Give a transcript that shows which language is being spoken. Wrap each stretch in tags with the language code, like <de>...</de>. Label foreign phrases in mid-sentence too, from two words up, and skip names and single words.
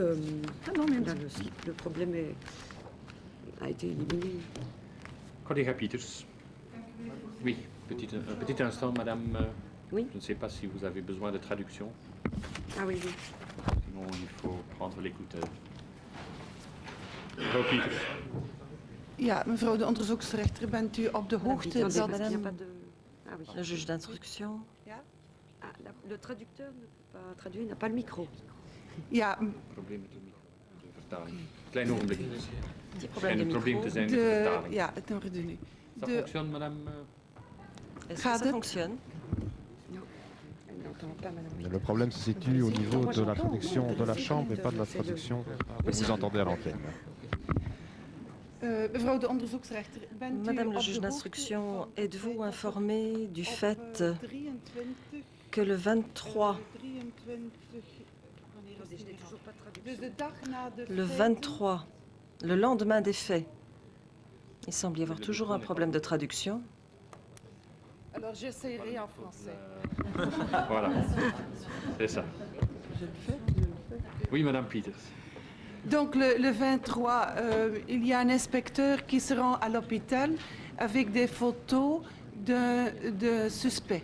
<fr>non, mais là, le problème a été éliminé.</fr> <nl>Collega Pieters.</nl> <fr>Oui, un petit instant, madame. Oui. Je ne sais pas si vous avez besoin de traduction. Ah oui, oui. Sinon, il faut prendre l'écouteur.</fr> <nl>Mevrouw Pieters. Ja, mevrouw de onderzoeksrechter, bent u op de hoogte</nl> <fr>Attendez,</fr> <nl>dat...</nl> <fr>parce qu'il n'y a pas de... Ah oui. Le juge d'instruction. Ah, le traducteur ne peut pas traduire, il n'a pas le micro.</fr> <nl>Ja, Probleem met de vertaling. Klein ogenblik.</nl> <fr>Petit</fr> <nl>Er</nl> <fr>problème</fr> <nl>schijnt de een probleem te</nl> <fr>micro.</fr> <nl>zijn met de de... vertaling. Ja, het orde nu.</nl> <fr>Ça</fr> <nl>De...</nl> <fr>fonctionne, madame? Est-ce</fr> <nl>Gaat</nl> <fr>que ça</fr> <nl>het?</nl> <fr>fonctionne? Elle n'entend pas, madame. Le problème se situe au niveau Moi, de la j'entends, traduction moi, de la c'est chambre et le- pas de la c'est le- traduction que vous entendez à l'antenne.</fr> <nl>Mevrouw de onderzoeksrechter, bent u</nl> <fr>Madame</fr> <nl>op</nl> <fr>le</fr> <nl>de</nl> <fr>juge</fr> <nl>hoogte</nl> <fr>d'instruction,</fr> <nl>van het</nl> <fr>êtes-vous</fr> <nl>feit dat</nl> <fr>informée du</fr> <nl>op, fait 23,</nl> <fr>que le 23, 23,</fr> <nl>wanneer is het nu gehad? Dus de dag na de</nl> <fr>le</fr> <nl>feiten,</nl> <fr>23, le lendemain des faits, il semble y avoir toujours un problème de traduction. Alors j'essaierai en français. Voilà. C'est ça. Oui, madame Pieters. Donc le 23, il y a un inspecteur qui se rend à l'hôpital avec des photos de suspects.</fr>